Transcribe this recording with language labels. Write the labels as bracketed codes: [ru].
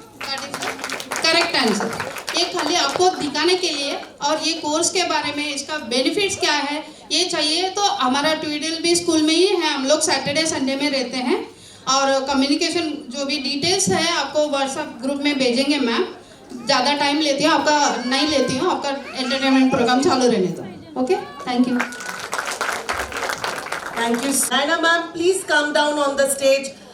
[en] that is the correct answer. [hi] ये खाली आपको दिखाने के लिए और ये कोर्स के बारे में इसका बेनिफिट्स क्या है ये चाहिए तो हमारा ट्विडल भी स्कूल में ही है. हम लोग सैटरडे संडे में रहते हैं और कम्युनिकेशन जो भी डिटेल्स है आपको व्हाट्सएप ग्रुप में भेजेंगे मैम. ज़्यादा टाइम लेती हूँ आपका नहीं लेती हूँ आपका एंटरटेनमेंट प्रोग्राम चालू रहने दो. [en] Okay thank you. Thank you. Naina ma'am, please come down on the stage.